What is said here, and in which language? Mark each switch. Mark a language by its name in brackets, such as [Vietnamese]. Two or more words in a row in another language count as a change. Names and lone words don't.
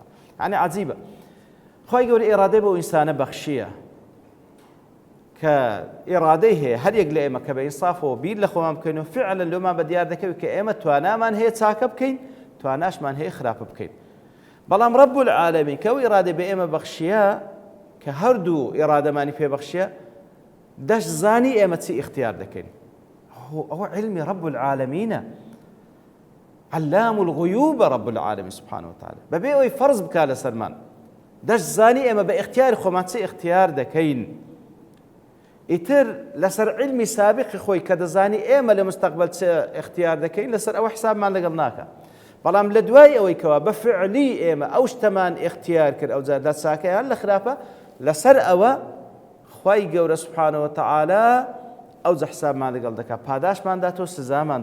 [Central Kurdish] یعنی عەجیبە خوای گەورە ئیرادەی بۆ ئینسانە بەخشیە کە ئیرادەی هەیە هەر یەک لە ئێمە کە بە ئینسافەوە بیر لە خۆمان بکەین و فعلا لێمان بەدیار دەکەوێت کە ئێمە توانامان هەیە چاکە بکەین تواناشمان هەیە خراپە بکەین بەڵام [Arabic] رب العالمین [Central Kurdish] کە ئەو ئیرادەی بە ئێمە بەخشیە کە هەردوو ئیرادەمانی پێ بەخشیە دەشزانی ئێمە چی اختیار دەکەین ئەوە علمی [Arabic] رب العالمینە علام الغیوب رب العالمین سبحانه وتعالى [Central Kurdish] بەبێ ئەوەی فەرز بکا لەسەرمان دەشزانی ئێمە بە اختیاری خۆمان چی اختیار دەکەین ئیتر لەسەر علمی سابقی خۆی کە دەزانی ئێمە لە مستەقبەل چ اختیار دەکەین لەسەر ئەوە حسابمان لەگەڵ ناکە بەڵام لە دوای ئەوەی کەوا بە فعلی ئێمە ئەو شتەمان اختیار کرد ئەو جار لە چاکەیان لە خراپە لەسەر ئەوە خوای گەورە [Arabic] سوبحانەوە وتەعالا [Central Kurdish] ئەو جە حسابمان لەگەڵ دەکات پاداشمانداتەوە سزامان